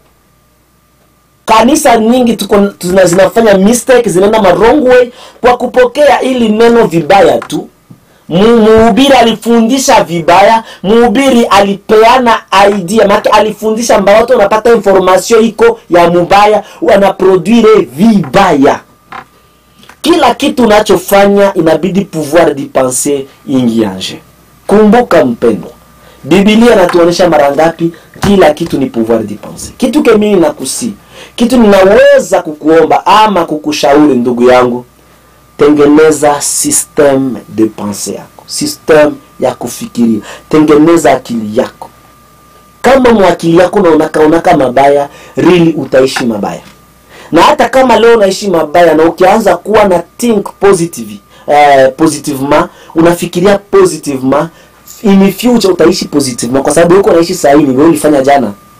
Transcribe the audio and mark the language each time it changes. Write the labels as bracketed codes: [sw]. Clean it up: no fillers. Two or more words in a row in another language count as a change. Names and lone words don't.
[sw] Kanisa nyingi zinafanya mistake, zinaenda [en] wrong way [sw] kwa kupokea ili neno vibaya tu. Mhubiri alifundisha vibaya, mhubiri alipeana idea, maana alifundisha mbaya, watu wanapata information iko ya mubaya, wanaproduire vibaya. Kila kitu unachofanya inabidi [fr] pouvoir de penser [sw] ingianje. Kumbuka mpendwa, Biblia inatuonyesha mara ngapi kila kitu ni [fr] pouvoir de penser. [sw] Kitu kemini nakusi, kitu ninaweza kukuomba ama kukushauri ndugu yangu, tengeneza [fr] system de pensée [sw] yako, system ya kufikiria. Tengeneza akili yako. Kama mwakili yako unaonaka mabaya, really utaishi mabaya. Na hata kama leo unaishi mabaya na ukianza kuwa na think positivement, unafikiria positivement, [en] in future [sw] utaishi positivement, kwa sababu uko unaishi sasa hivi wewe ulifanya jana.